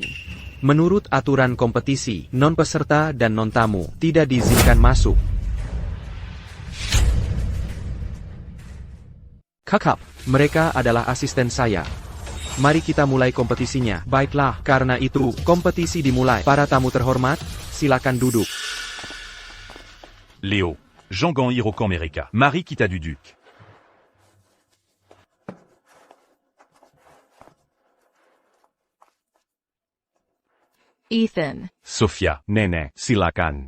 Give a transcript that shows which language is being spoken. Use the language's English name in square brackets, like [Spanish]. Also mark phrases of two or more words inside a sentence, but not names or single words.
[Indonesian] Menurut aturan kompetisi, non-peserta dan non-tamu tidak diizinkan masuk. Kakak, mereka adalah asisten saya. Mari kita mulai kompetisinya. Baiklah, karena itu, kompetisi dimulai. Para tamu terhormat, silakan duduk. Léo. Jean-Gan Hirokan Mereka. Marie Kita du Duc. Ethan. Sofia, Nenek, silakan.